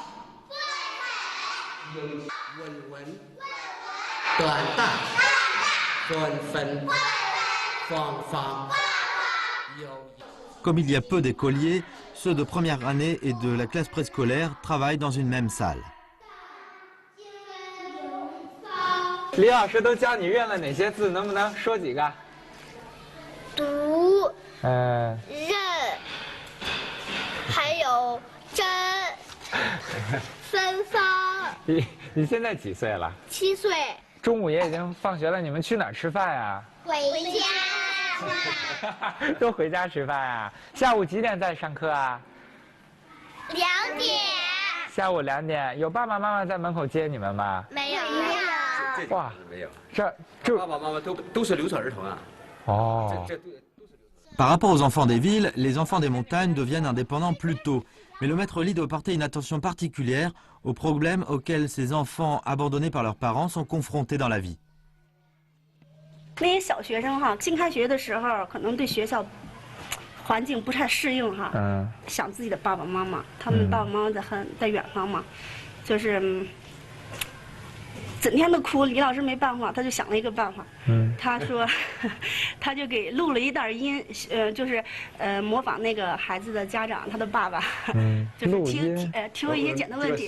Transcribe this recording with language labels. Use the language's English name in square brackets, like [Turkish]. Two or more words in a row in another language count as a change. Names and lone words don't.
[French] Comme il y a peu d'écoliers, ceux de première année et de la classe préscolaire travaillent dans une même salle. [Chinese] 李老师都教你认了哪些字？能不能说几个？读、认，还有真、分桑。你现在几岁了？7岁。中午也已经放学了，你们去哪儿吃饭呀？回家。都回家吃饭啊？下午几点再上课啊？2点。下午2点，有爸爸妈妈在门口接你们吗？没有。哇，没有，这爸爸妈妈都是留守儿童啊。哦。 [French] Par rapport aux enfants des villes, les enfants des montagnes deviennent indépendants plus tôt. Mais le maître Li doit porter une attention particulière aux problèmes auxquels ces enfants abandonnés par leurs parents sont confrontés dans la vie. [Chinese] 那些小学生哈，新开学的时候可能对学校环境不太适应哈，想自己的爸爸妈妈，他们爸爸妈妈在远方嘛，就是整天的哭。李老师没办法，他就想了一个办法，他说，他就给录了一段音，就是模仿那个孩子的家长，他的爸爸，就是提问一些简单问题。